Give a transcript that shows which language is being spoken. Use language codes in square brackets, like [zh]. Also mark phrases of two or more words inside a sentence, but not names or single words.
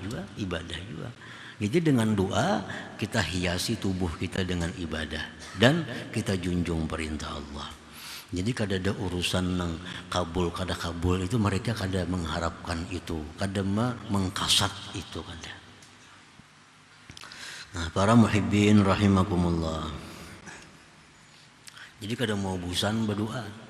[id] adalah ibadah juga. Jadi dengan doa kita hiasi tubuh kita dengan ibadah dan kita junjung perintah Allah. [bjn] Jadi kada ada urusan nang kabul kada kabul itu mereka kada mengharapkan itu, kada mengkasat itu kada. [id] Nah, para [ar] المحبين رحمكم الله. [bjn] Jadi kada mau bosan berdoa.